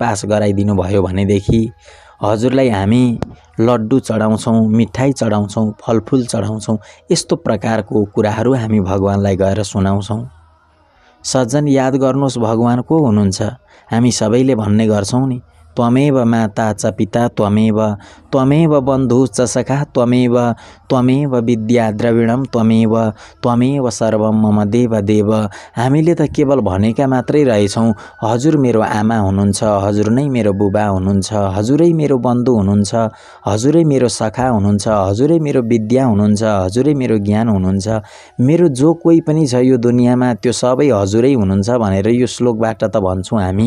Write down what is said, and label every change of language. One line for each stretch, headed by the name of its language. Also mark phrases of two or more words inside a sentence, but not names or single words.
Nepali: पास गराइदिनु भयो भनेदेखि हजुरलाई हामी लड्डु चढाउँछौँ, मिठाई चढाउँछौँ, फलफुल चढाउँछौँ। यस्तो प्रकारको कुराहरू हामी भगवानलाई गएर सुनाउँछौँ। सज्जन याद गर्नुहोस् भगवान को हुनुहुन्छ। हामी सबैले भन्ने गर्छौँ नि,
Sanskrit: त्वमेव माता च पिता त्वमेव बन्धु च सखा त्वमेव विद्या द्रविणम त्वमेव सर्वम मम देव देव।
Nepali: हामीले त केवल भनेका मात्रै रहेछौँ, हजुर मेरो आमा हुनुहुन्छ, हजुर नै मेरो बुबा हुनुहुन्छ, हजुरै मेरो बन्धु हुनुहुन्छ, हजुरै मेरो सखा हुनुहुन्छ, हजुरै मेरो विद्या हुनुहुन्छ, हजुरै मेरो ज्ञान हुनुहुन्छ, मेरो जो कोही पनि छ यो दुनियाँमा त्यो सबै हजुरै हुनुहुन्छ भनेर यो श्लोकबाट त भन्छौँ हामी।